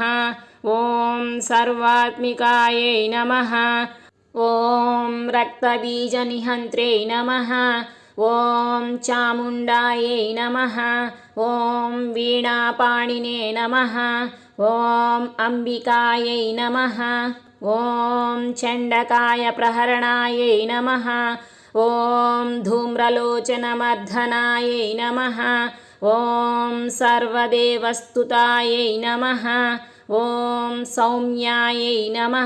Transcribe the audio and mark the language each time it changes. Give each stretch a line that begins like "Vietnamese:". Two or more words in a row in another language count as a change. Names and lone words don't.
Sanskrit: ఓం సర్వాత్మికాయై నమః. ఓం రక్తబీజనిహంత్ర్యై నమః. ఓం చాముండాయై నమః. ఓం వీణాపాణినే నమః. ఓం అంబికాయై నమః. ॐ चण्डकाय प्रहरणायै नमः। ॐ धूम्रलोचनमर्दनायै नमः। ॐ सर्वदेवस्तुतायै नमः। ॐ सौम्यायै नमः।